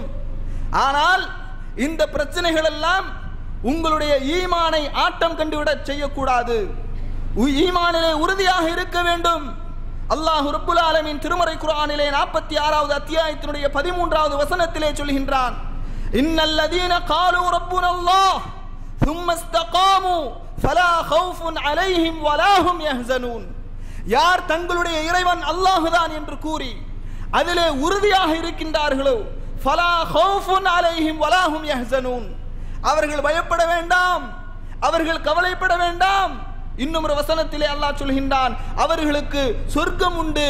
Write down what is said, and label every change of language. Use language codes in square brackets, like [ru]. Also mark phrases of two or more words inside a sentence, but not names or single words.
[ta] ஆனால் இந்த பிரச்சனைகள் எல்லாம் உங்களுடைய ஈமானை ஆட்டம் கண்டுவிட செய்யக்கூடாது. ஈமானிலே உறுதியாக இருக்க வேண்டும். [ar] الله رب العالمين [ta] திருமறை குர்ஆனிலே 46வது அத்தியாயத்தினுடைய 13வது வசனத்திலே சொல்கின்றான், [ar] إن الذين قالوا ربنا الله ثم استقاموا فلا خوف عليهم ولا هم يحزنون. [ta] யார் தங்களுடைய இறைவன் அல்லாஹ்தான் என்று கூறி அதிலே உறுதியாக இருக்கின்றார்களோ, [ar] فلا خوف عليهم ولا هم يحزنون, [ta] அவர்கள் பயப்பட வேண்டாம், அவர்கள் கவலைப்பட வேண்டாம். இன்னும் ஒரு வசனத்திலே அல்லாஹ் சொல்கின்றான், அவர்களுக்கு சொர்க்கம் உண்டு.